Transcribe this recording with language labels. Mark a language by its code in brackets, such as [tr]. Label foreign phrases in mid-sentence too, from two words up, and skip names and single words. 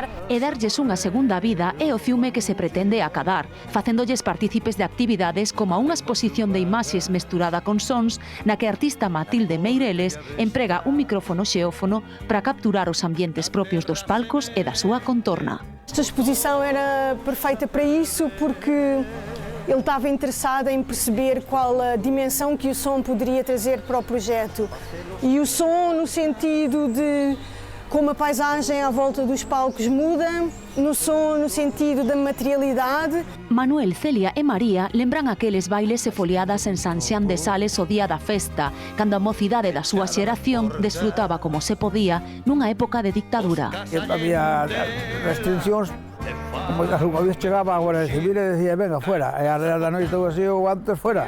[gl] E darlles unha segunda vida é o ciume que se pretende acadar, facéndolles partícipes de actividades como unha exposición de imaxes mesturada con sons na que a artista Matilde Meireles emprega un micrófono xeófono para capturar os ambientes propios dos palcos e da súa contorna. [pt] Esta exposição era perfeita para isso porque ele estava interessado em perceber qual a dimensão que o som poderia trazer para o projeto. E o som no sentido de como a paisagem à volta dos palcos muda, no som no sentido da materialidade. [gl] Manuel, Celia e María lembran aqueles bailes e foliadas en San Xián de Sales o día da festa, cando a mocidade da súa xeración desfrutaba como se podía nunha época de dictadura. Había restriccións. Como unha vez chegaba a Guardia Civil e decía, [es] venga, fuera, [gl] e a real da noite ou así ou antes fuera.